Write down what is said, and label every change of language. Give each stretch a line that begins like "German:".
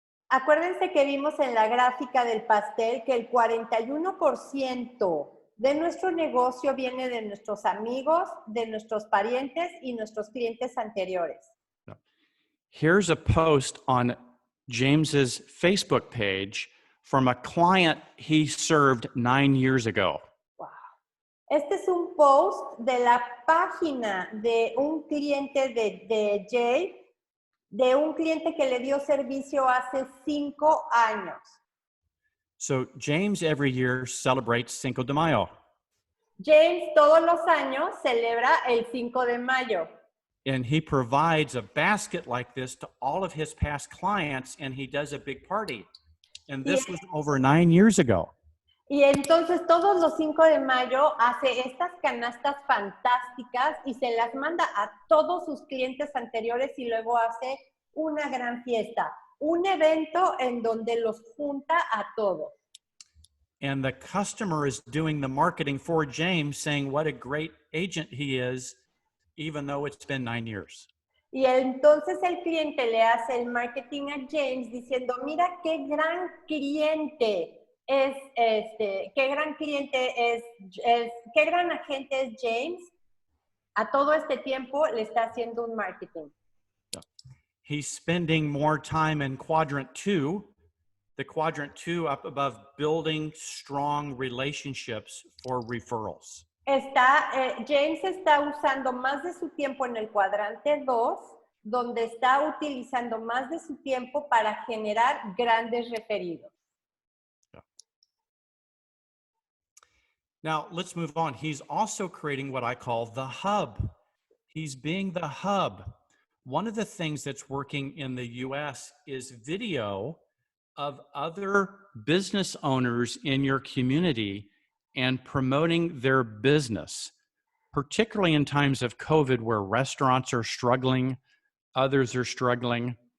Spanish: Acuérdense que vimos en la gráfica del pastel que el 41% de nuestro negocio viene de nuestros amigos, de nuestros parientes y nuestros clientes anteriores.
English: Here's a post on James's Facebook page from a client he served 9 years ago. Wow.
Spanish: Este es un post de la página de un cliente de Jay, de un cliente que le dio servicio hace 5 años.
English: So James every year celebrates Cinco de Mayo.
Spanish: James todos los años celebra el 5 de mayo.
English: And he provides a basket like this to all of his past clients, and he does a big party. And this was over 9 years ago.
Spanish: Y entonces todos los 5 de mayo hace estas canastas fantásticas y se las manda a todos sus clientes anteriores y luego hace una gran fiesta, un evento en donde los junta a todos.
English: And the customer is doing the marketing for James, saying what a great agent he is, even though it's been 9 years.
Spanish: Y entonces el cliente le hace el marketing a James diciendo, mira qué gran cliente es qué gran cliente es, qué gran agente es James. A todo este tiempo le está haciendo un marketing.
English: He's spending more time in quadrant 2, the quadrant 2 up above, building strong relationships for referrals.
Spanish: James está usando más de su tiempo en el cuadrante 2, donde está utilizando más de su tiempo para generar grandes referidos.
English: Now, let's move on. He's also creating what I call the hub. He's being the hub. One of the things that's working in the US is video of other business owners in your community and promoting their business, particularly in times of COVID where restaurants are struggling, others are struggling.